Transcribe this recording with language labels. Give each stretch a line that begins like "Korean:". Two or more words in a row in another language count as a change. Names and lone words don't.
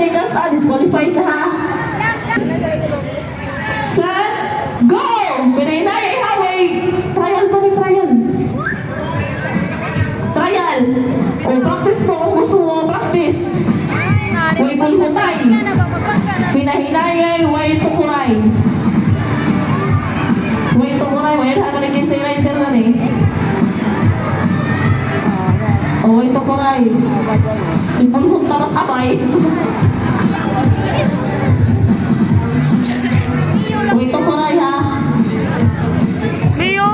Filipino: atras, disqualified ka ha.
English: Set, go!
Filipino: Pinahinayay ha, trial pa rin, trial. Trial. O, practice mo kung gusto mo, practice.
Cebuano: Way bulhutay. Pinahinayay, way tukuray. Way tukuray, way
Filipino: hanggang naging writer na eh.
Cebuano: O, way tukuray. Ibulhut na mas amay. Way tukuray ha. Mio!